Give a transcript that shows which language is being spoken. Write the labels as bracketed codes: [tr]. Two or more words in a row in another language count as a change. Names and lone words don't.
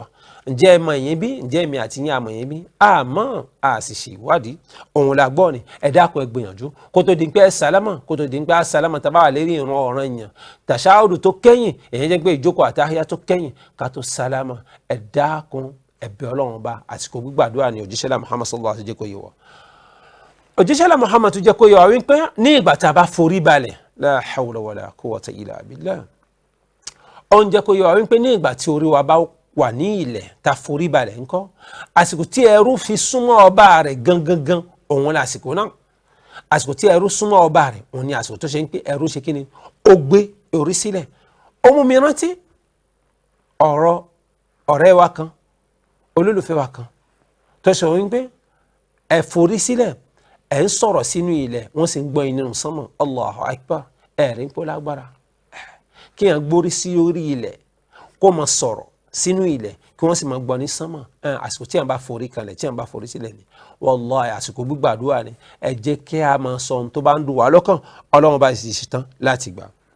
[yo] Ǹjẹ́ ẹ mọ̀ yẹn bí ǹjẹ́ èmi àti yín àmọ̀ yẹn bí àmọ́ a sì ṣe ìwádìí òun la gbọ́ ni ẹ dákun ẹ gbìyànjú kó tó di pé ẹ sálámà kó tó di pé ẹ sálámà tá bá wà lérí ìran ọ̀ranyàn tàṣáhùdù tó kẹ́yìn èyí jẹ́ pé ìjókòó àtàhíyá tó kẹ́yìn ká tó sálámà ẹ dákun ẹ bẹ Ọlọ́run bá àsìkò gbígbàdúrà ni òjíṣẹ́ lá Muhammad [ar] صلى الله عليه وسلم [yo] jẹ́ kó yé wa. Òjíṣẹ́ lá Muhammad tó jẹ́ kó yé wa wípé ní ìgbà tá a bá forí balẹ̀ [ar] لا حول ولا قوة إلا بالله [yo] ó ń jẹ́ kó yé wa wípé ní ìgbà tí orí wa bá wà ní ilẹ̀ ta forí balẹ̀ ńkọ́ àsìkò tí ẹrú fi súnmọ́ ọba rẹ̀ gangan òun ni àsìkò náà àsìkò tí ẹrú súnmọ́ ọba rẹ̀ òun ni àsìkò tó ṣe ń pé ẹrú ṣe kíni ó gbé orí sílẹ̀. Ó mú mi rántí ọ̀rọ̀ ọ̀rẹ́ wa kan olólùfẹ́ wa kan tó sọ wípé ẹ forí sílẹ̀ ẹ ń sọ̀rọ̀ sínú ilẹ̀ wọ́n sì ń gbọ́ inú sánmọ̀ [ar] الله أكبر [yo] ẹ̀rí ń pọ́ lágbára kí èèyàn gbórí sí orí ilẹ̀ kó máa sọ̀rọ̀ sínú ilẹ̀ kí wọ́n sì máa gbọ́ ní sánmọ̀ àsìkò tí à ń bá forí kalẹ̀ tí à ń bá forí sílẹ̀ ni wallahi àsìkò gbígbàdúrà ni ẹ jẹ́ kí a máa sọ ohun tó bá ń dùn wá lọ́kàn Ọlọ́run bá sì ṣetán láti gbà.